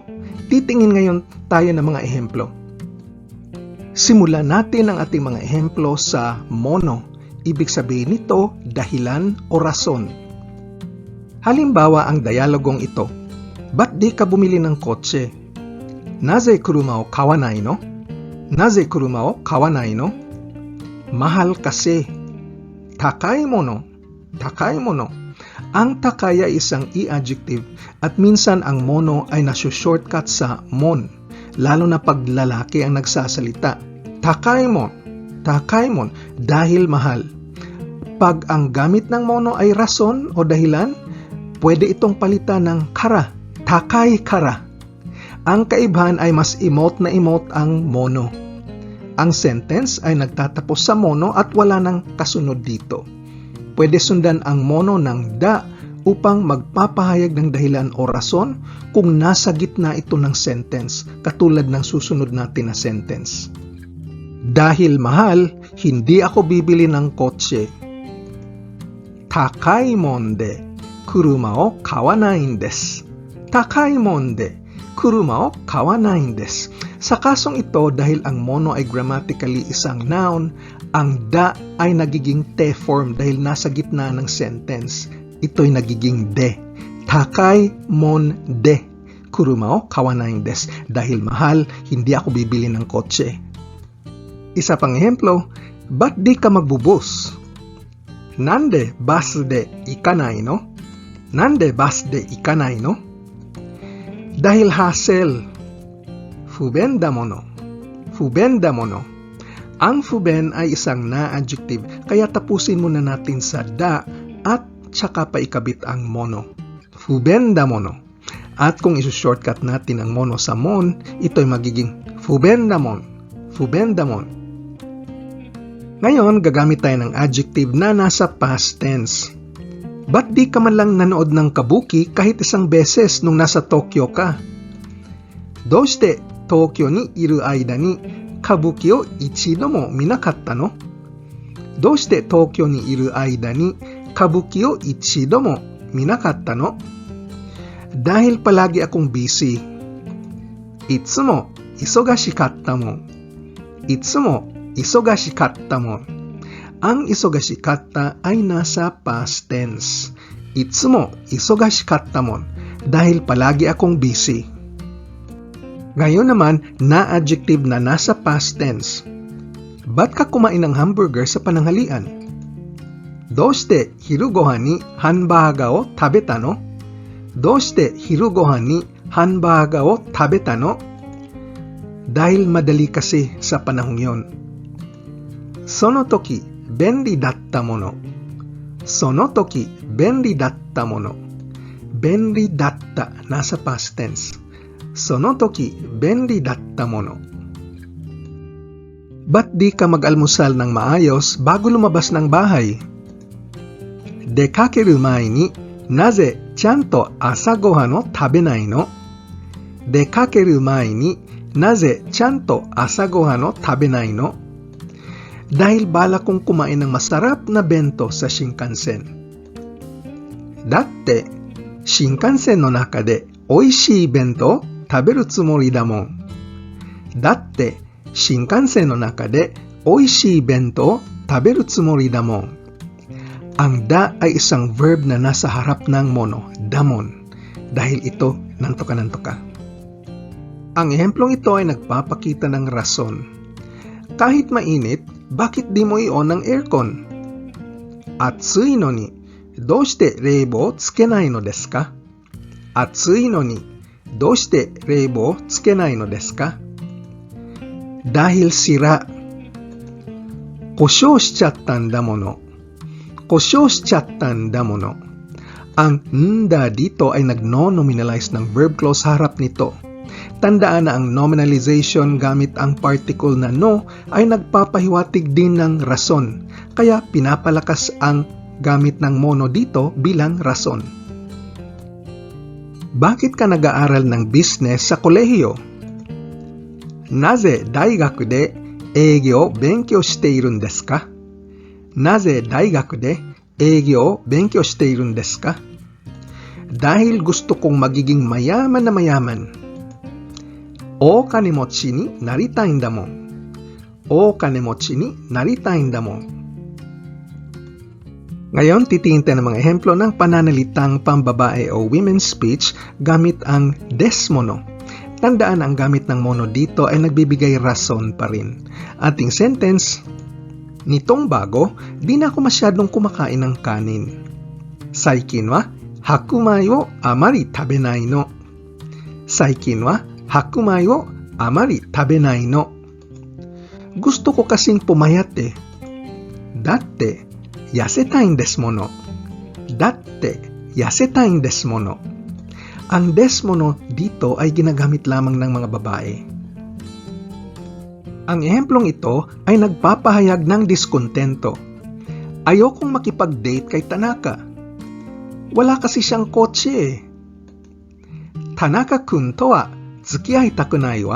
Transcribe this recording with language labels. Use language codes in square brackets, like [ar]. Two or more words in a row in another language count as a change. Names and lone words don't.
[tl] Titingin ngayon tayo ng mga ehemplo. Simulan natin ang ating mga ehemplo sa mono. Ibig sabihin nito, dahilan o rason. Halimbawa ang dialogong ito. Ba't di ka bumili ng kotse? [ja] なぜ車を買わないの? なぜ車を買わないの? [tl] Mahal kasi. [ja] 高いもの. 高いもの. [tl] Ang takai ay isang i-adjective at minsan ang mono ay nasu-shortcut sa mon, lalo na pag lalaki ang nagsasalita. [ja] 高いもん、高いもん, [tl] dahil mahal. Pag ang gamit ng mono ay rason o dahilan, pwede itong palitan ng kara, [ja] 高いから. [tl] Ang kaibahan ay mas emote na emote ang mono. Ang sentence ay nagtatapos sa mono at wala nang kasunod dito. Pwede sundan ang mono ng da upang magpapahayag ng dahilan o rason kung nasa gitna ito ng sentence, katulad ng susunod natin na sentence. Dahil mahal, hindi ako bibili ng kotse. [ja] 高いもんで車を買わないです. 高いもんで車を買わないです. [tl] Sa kasong ito, dahil ang mono ay grammatically isang noun, ang da ay nagiging te form dahil nasa gitna ng sentence. Ito'y nagiging de. [ja] 高いもんで車を買わないです. [tl] Dahil mahal, hindi ako bibili ng kotse. Isa pang ehemplo, ba't di ka magbubus? [ja] なんでバスで行かないの? なんでバスで行かないの? [tl] Dahil hassle. [ja] 不便だもの。不便だもの. [tl] Ang fuben ay isang na-adjective, kaya tapusin muna natin sa da at tsaka pa ikabit ang mono. [ja] 不便だもの. [tl] At kung isu-shortcut natin ang mono sa mon, ito'y magiging [ja] 不便だもん. 不便だもん. [tl] Ngayon, gagamit tayo ng adjective na nasa past tense. Ba't di ka man lang nanood ng kabuki kahit isang beses nung nasa Tokyo ka? [ja] どうして東京にいる間に歌舞伎を一度も見なかったの? どうして東京にいる間に歌舞伎を一度も見なかったの? [tl] Dahil palagi akong busy. [ja] いつも忙しかったも. いつも忙しかったも. [tl] Ang isogashikatta ay nasa past tense. [ja] いつも忙しかったも. [tl] Dahil palagi akong busy. Ngayon naman, na-adjective na nasa past tense. Ba't ka kumain ng hamburger sa pananghalian? [ja] どうして昼ご飯にハンバーガーを食べたの? どうして昼ご飯にハンバーガーを食べたの? [tl] Dahil madali kasi sa panahong yon. [ja] その時、便利だったもの. その時、便利だったもの. 便利だった, [tl] nasa past tense. [ja] その時、便利だったもの. [tl] Ba't di ka mag-almusal ng maayos bago lumabas ng bahay? [ja] 出かける前に、なぜちゃんと朝ご飯を食べないの? 出かける前に、なぜちゃんと朝ご飯を食べないの? [tl] Dahil bala kong kumain ng masarap na bento sa Shinkansen. [ja] だって、新幹線の中でおいしい弁当食べるつもりだもん. だって、新幹線の中でおいしい弁当食べるつもりだもん. [tl] Ang da ay isang verb na nasa harap ng mono, damon. Dahil ito, nantoka-nantoka. Ang ehemplong ito ay nagpapakita ng rason. Kahit mainit, bakit di mo i-on ang aircon? [ja] 暑いのに、どうして冷房つけないのですか? 暑いのに、どうして冷房つけないのですか? [tl] Dahil sira. [ja] 故障しちゃったんだもの. 故障しちゃったんだもの. [tl] Ang nda dito ay nag-no-nominalize ng verb clause harap nito. Tandaan na ang nominalization gamit ang particle na no ay nagpapahiwatig din ng rason, kaya pinapalakas ang gamit ng mono dito bilang rason. Bakit ka nag-aaral ng business sa kolehiyo? [ja] なぜ大学で営業勉強しているんですか? なぜ大学で営業勉強しているんですか? [tl] Dahil gusto kong magiging mayaman na mayaman. [ja] お金持ちになりたいんだもん. お金持ちになりたいんだもん. [tl] Ngayon, titingin tayo ng mga ehemplo ng pananalitang pambabae o [en] women's speech [tl] gamit ang desmono. Tandaan, ang gamit ng mono dito ay nagbibigay rason pa rin. Ating sentence, nitong bago, di na ako masyadong kumakain ng kanin. [ja] 最近は白米をあまり食べないの. 最近は白米をあまり食べないの. [tl] Gusto ko kasing pumayat eh. [ja] だって、痩せたいですもの. だって、痩せたいですもの. [tl] Ang desmono dito ay ginagamit lamang ng mga babae. Ang ehemplong ito ay nagpapahayag ng diskontento. Ayokong makipag-date kay Tanaka. Wala kasi siyang kotse eh. [ja] 田中君とは付き合いたくないわ.